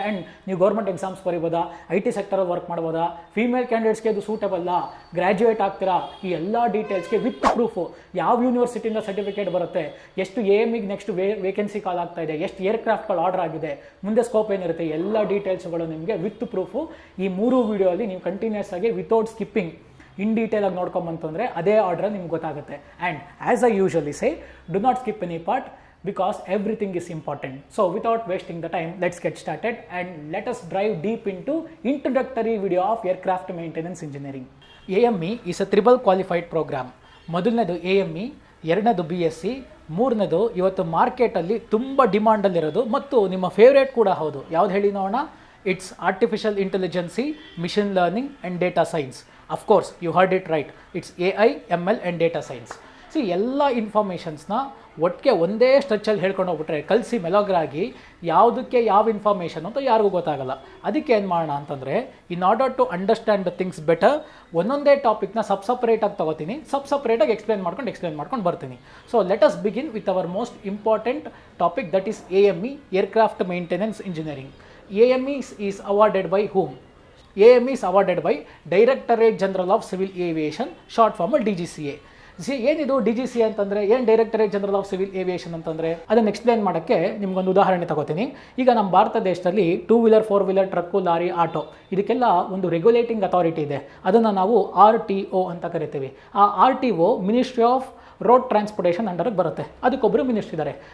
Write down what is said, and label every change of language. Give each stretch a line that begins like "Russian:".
Kannada: And ನೀವು government exams ಬರೀಬೋದಾ, IT ಸೆಕ್ಟರಲ್ಲಿ work ಮಾಡ್ಬೋದಾ, female ಕ್ಯಾಂಡಿಡೇಟ್ಸ್ಗೆ ಅದು ಸೂಟಬಲ್ಲ, ಗ್ರ್ಯಾಜುಯೇಟ್ ಆಗ್ತೀರಾ, ಈ ಎಲ್ಲ ಡೀಟೇಲ್ಸ್ಗೆ ವಿತ್ ಪ್ರೂಫು ಯಾವ ಯೂನಿವರ್ಸಿಟಿಯಿಂದ ಸರ್ಟಿಫಿಕೇಟ್ ಬರುತ್ತೆ, ಎಷ್ಟು AMEಗೆ ನೆಕ್ಸ್ಟ್ ವೇಕೆನ್ಸಿ ಕಾಲ್ ಆಗ್ತಾ ಇದೆ, ಎಷ್ಟು ಏರ್ಕ್ರಾಫ್ಟ್ಗಳು ಆರ್ಡರ್ ಆಗಿದೆ, ಮುಂದೆ ಸ್ಕೋಪ್ ಏನಿರುತ್ತೆ, ಎಲ್ಲ ಡೀಟೇಲ್ಸ್ಗಳು ನಿಮಗೆ ವಿತ್ ಪ್ರೂಫು ಈ 3 ವಿಡಿಯೋಲಿ ನೀವು ಕಂಟಿನ್ಯೂಸ್ ಆಗಿ
English: without skipping in detail
Kannada: ಆಗಿ ನೋಡ್ಕೊಂಬಂತು ಅಂದರೆ ಅದೇ ಆರ್ಡರ್ ನಿಮ್ಗೆ ಗೊತ್ತಾಗುತ್ತೆ.
English: And as I usually say, do not skip any part because everything is important. So without wasting the time, let's get started and let us dive deep into introductory video of aircraft maintenance engineering. AME is a triple qualified program.
Kannada: ಮೊದಲನೇದು AME, ಎರಡನೇದು BSc, ಮೂರನೇದು ಇವತ್ತು ಮಾರ್ಕೆಟಲ್ಲಿ ತುಂಬ ಡಿಮಾಂಡಲ್ಲಿರೋದು ಮತ್ತು ನಿಮ್ಮ favourite ಕೂಡ ಹೌದು. ಯಾವ್ದು ಹೇಳಿ ನೋಡೋಣ?
English: It's artificial intelligence, machine learning and data science. Of course you heard it right, it's AI, ML and data science.
Kannada: ಎಲ್ಲ ಇನ್ಫಾರ್ಮೇಷನ್ಸ್ನ ಒಟ್ಟಿಗೆ ಒಂದೇ ಸ್ಟ್ರೆಚ್ಚಲ್ಲಿ ಹೇಳ್ಕೊಂಡು ಹೋಗ್ಬಿಟ್ರೆ ಕಲಿಸಿ ಮೆಲೋಗ್ರಾಗಿ ಯಾವುದಕ್ಕೆ ಯಾವ ಇನ್ಫಾರ್ಮೇಷನ್ ಅಂತ ಯಾರಿಗೂ ಗೊತ್ತಾಗಲ್ಲ. ಅದಕ್ಕೆ ಏನು ಮಾಡೋಣ ಅಂತಂದರೆ,
English: in order to understand the things better,
Kannada: ಒಂದೊಂದೇ ಟಾಪಿಕ್ನ ಸಪ್ರೇಟಾಗಿ ತೊಗೋತೀನಿ, ಸಪ್ರೇಟಾಗಿ ಎಕ್ಸ್ಪ್ಲೇನ್ ಮಾಡ್ಕೊಂಡು ಬರ್ತೀನಿ.
English: So let us begin with our most important topic, that is AME, aircraft maintenance engineering. AME is awarded by whom? AME is awarded by Directorate General of Civil Aviation, short form DGCA.
Kannada: ಏನಿದು DGCA ಅಂತಂದರೆ, ಏನು directorate general of civil aviation ಅಂತಂದರೆ, ಅದನ್ನು explain ಮಾಡೋಕ್ಕೆ ನಿಮ್ಗೊಂದು ಉದಾಹರಣೆ ತಗೋತೀನಿ. ಈಗ ನಮ್ಮ ಭಾರತ ದೇಶದಲ್ಲಿ 2 wheeler, 4 wheeler, truck, lorry, auto ಇದಕ್ಕೆಲ್ಲ ಒಂದು ರೆಗ್ಯುಲೇಟಿಂಗ್ ಅಥಾರಿಟಿ ಇದೆ. ಅದನ್ನು ನಾವು RTO ಅಂತ ಕರಿತೀವಿ. ಆ RTO ministry of road transportation ಅಂಡರ್ಗೆ ಬರುತ್ತೆ. ಅದಕ್ಕೊಬ್ಬರು ಮಿನಿಸ್ಟ್ರಿ ಇದ್ದಾರೆ.